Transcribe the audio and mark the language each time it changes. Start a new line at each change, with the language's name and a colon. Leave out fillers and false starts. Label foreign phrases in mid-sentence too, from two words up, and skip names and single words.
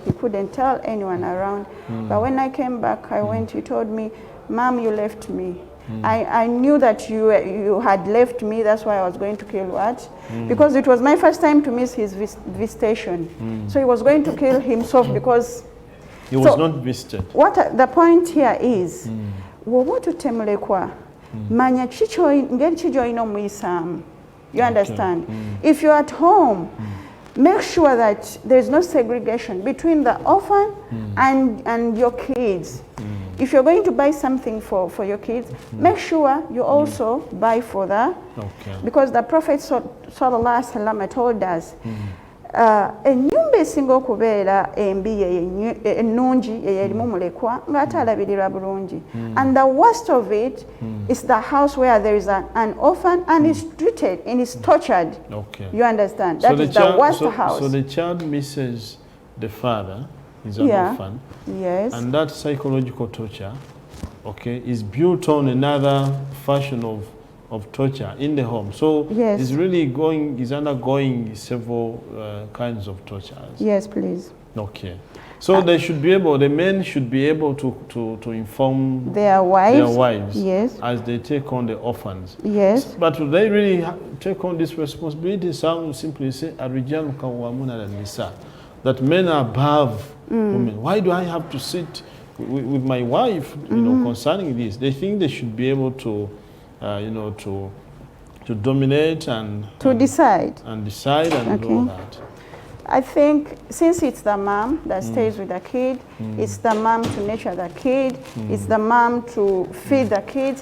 English: He couldn't tell anyone around. But when I came back, I went, he told me, Mom, you left me. I knew that you had left me, that's why I was going to kill what? Because it was my first time to miss his visitation. So he was going to kill himself because... He was not visited. What the point here is,
Ganda: wowotu temulekwa, manya chicho ngeri chijo ino muisamu.
English: You understand? If you're at home, make sure that there's no segregation between the orphan and your kids. If you're going to buy something for your kids, make sure you also buy for the... Because the Prophet
Arabic: صلى الله عليه وسلم
English: told us,
Ganda: enyumba esinga okubeera embi ennungi eyerimu mulekwa ng'ate alabirirwa bulungi.
English: And the worst of it is the house where there is an orphan and is treated and is tortured. You understand? That is the worst house. So the child misses the father, is an orphan. Yes. And that psychological torture, is built on another fashion of torture in the home. So it's really is undergoing several kinds of tortures. Yes, please. Okay. So the men should be able to inform their wives, yes, as they take on the orphans. Yes. But do they really take on this responsibility? Some simply say,
Arabic: "الرجال قوامون على النساء,"
English: that men are above women. Why do I have to sit with my wife, concerning this? They think they should be able to, to dominate and decide and all that. I think since it's the mom that stays with the kid, it's the mom to nurture the kid, it's the mom to feed the kids.